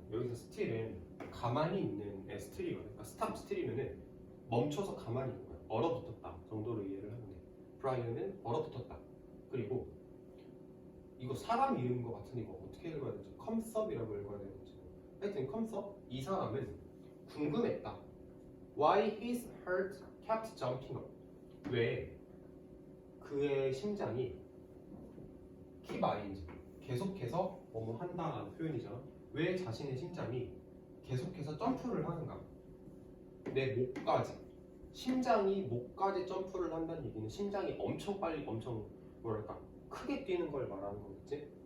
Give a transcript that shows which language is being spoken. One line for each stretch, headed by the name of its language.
Korean: 여기서 still은 가만히 있는 still이거든. 그러니까 stop still이면은 멈춰서 가만히 있는 거야. 얼어붙었다 정도로 이해를 하면 돼. Brian은 얼어붙었다. 그리고 이거 사람 이름인 것 같은데 이거 어떻게 읽어야 되지? comes up이라고 읽어야 되는지. 하여튼 comes up, 이 사람은 궁금했다.
English: Why his heart kept jumping up.
Korean: 왜 그의 심장이 keep ing, 계속해서 뭐뭐 한다라는 표현이잖아. 왜 자신의 심장이 계속해서 점프를 하는가? 내 목까지, 심장이 목까지 점프를 한다는 얘기는 심장이 엄청 빨리, 엄청 뭐랄까 크게 뛰는 걸 말하는 거겠지.